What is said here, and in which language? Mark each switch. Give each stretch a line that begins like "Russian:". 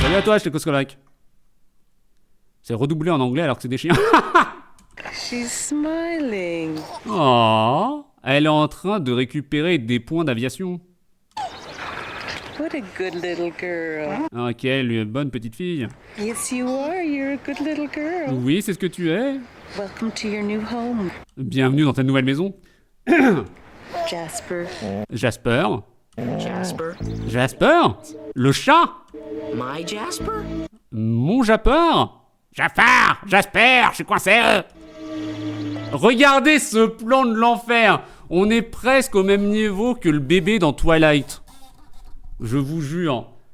French: Salut à toi, Tchécoslovaque. C'est redoublé en anglais alors que c'est des chiens.
English: She's smiling.
French: Oh, elle est en train de récupérer des points d'aviation.
English: What a good little girl.
French: Ah, quelle bonne petite fille.
English: Yes, you are. You're a good little girl.
French: Oui, c'est ce que tu es.
English: Welcome to your new home.
French: Bienvenue dans ta nouvelle maison.
English: Jasper. Jasper. Jasper.
French: Jasper? Le chat?
English: My Jasper?
French: Mon Jasper? Jasper, je suis coincé. Regardez ce plan de l'enfer. On est presque au même niveau que le bébé dans Twilight. Je vous jure.